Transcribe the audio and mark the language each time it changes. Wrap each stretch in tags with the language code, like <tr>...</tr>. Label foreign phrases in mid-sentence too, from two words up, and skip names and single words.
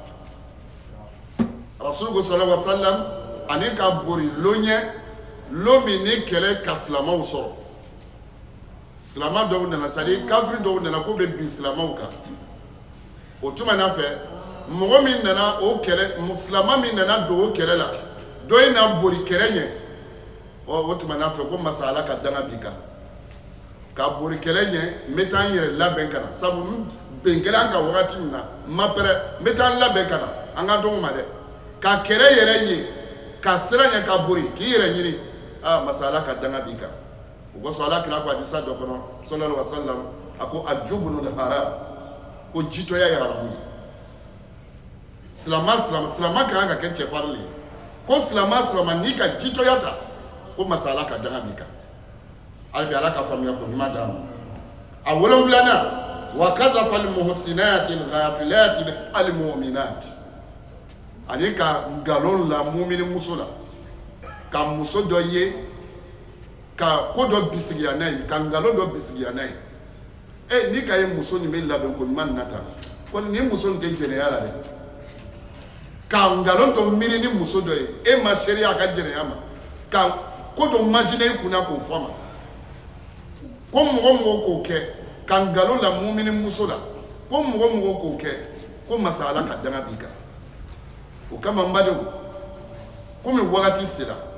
<bm>rasul</bm> <ar>صلى الله عليه وسلم</ar> <bm>ani ka bori loɲɛ lo min ni kɛlɛ ka silamɛw sɔrɔ silama dɔw nana</bm> <fr>c'est-à-dire</fr> <bm>kafiri dɔw nana ko bɛ bin silamaw kan o tuma na fɛ mɔgɔ min nana o kɛlɛ silama min nana don o kɛlɛ la dɔ in na bori kɛlɛ ɲɛ o tuma na fɛ ko masa ala ka danga b'i kan ka bori kɛlɛ ɲɛ n bɛ taa n yɛrɛ labɛn ka na sabu bɛn kɛra an ka wagati min na n ma pɛrɛ n bɛ taa n labɛn ka na an ka dɔn o ma dɛ ka kɛlɛ yɛrɛ ye ka sira ɲɛ ka bori k'i yɛrɛ ɲini masa ala ka danga b'i kan o kosɔn ala kira ko hadisa dɔ kɔnɔ</bm> <ar>صلى الله عليه وسلم</ar> <bm>a ko</bm> <ar>اجبنل حرام</ar> <bm>ko jitɔya ye haramu ye silama kan ka kɛ cɛfarin ye ko silama n'i ka jitɔya ta ko masa ala ka danga b'i kan hali bi ala ka faamuya ko ɲuman d'a ma a wolonfilanan</bm> <ar>وقذف المحصنات الغافلات المؤمنات</ar> <bm>ani ka nkalon la mumini muso la ka muso dɔ ye ka ko dɔ bisigiya n'a ye ka nkalon dɔ bisigiya n'a ye ni ka ye muso nin bɛ labɛn ko ɲuman na tan ko nin muso nin tɛ jɛnɛya la dɛ ka nkalon dɔ miiri ni muso dɔ ye e ma seereya a ka jɛnɛya ma ka ko dɔ imaginer i kunna k'o fɔ ma ko mɔgɔ k'o kɛ ka nkalon la mumini muso la ko mɔgɔ k'o kɛ ko masa ala ka danga b'i kan o kama n badenw komi wagati sera</bm>